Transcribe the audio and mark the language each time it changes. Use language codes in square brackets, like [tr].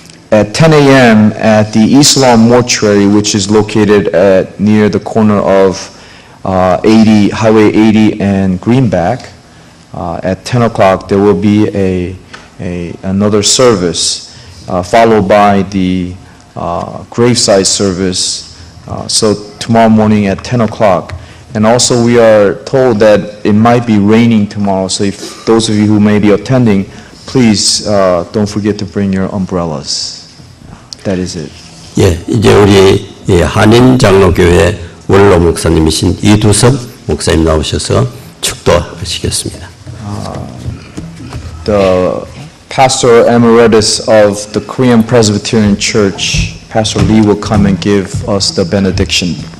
[en] At 10 a.m. at the Islam Mortuary, which is located near the corner of Highway 80 and Greenback, at 10 o'clock there will be another service followed by the graveside service. So tomorrow morning at 10 o'clock. And also we are told that it might be raining tomorrow, so if those of you who may be attending, please don't forget to bring your umbrellas. That is it. [ko] 예, 이제 우리 한인장로교회 원로 목사님이신 이두섭 목사님 나오셔서 축도하시겠습니다. [en] The Pastor Emeritus of the Korean Presbyterian Church, Pastor Lee, will come and give us the benediction.